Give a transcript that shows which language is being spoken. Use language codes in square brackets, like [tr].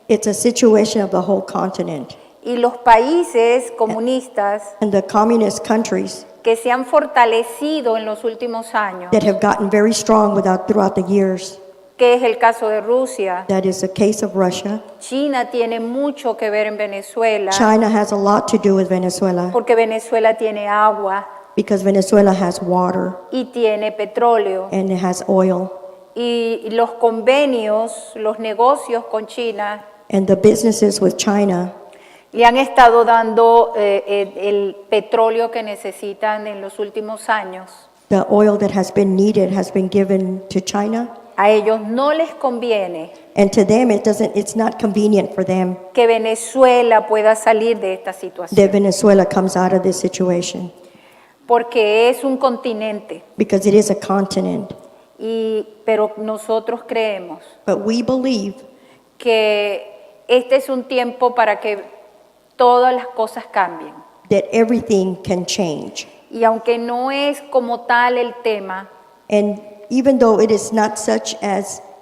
[en] it's a situation of the whole continent. [es] Y los países comunistas [en] And the communist countries [es] que se han fortalecido en los últimos años, [en] that have gotten very strong throughout the years, [es] que es el caso de Rusia, [en] that is the case of Russia. [es] China tiene mucho que ver en Venezuela, [en] China has a lot to do with Venezuela [es] porque Venezuela tiene agua [en] because Venezuela has water [es] y tiene petróleo. [en] and it has oil. [es] Y los convenios, los negocios con China, [en] And the businesses with China [es] le han estado dando el petróleo que necesitan en los últimos años. [en] the oil that has been needed has been given to China, [es] A ellos no les conviene [en] and to them it's not convenient for them [es] que Venezuela pueda salir de esta [en] that [es] situación, [en] Venezuela comes out of this situation [es] porque es un continente. [en] because it is a continent. [es] Pero nosotros creemos [en] But we believe [es] que este es un tiempo para que todas las cosas cambien. [en] that everything can change. [es] Y aunque no es como tal el tema, [en] And even though it is not such as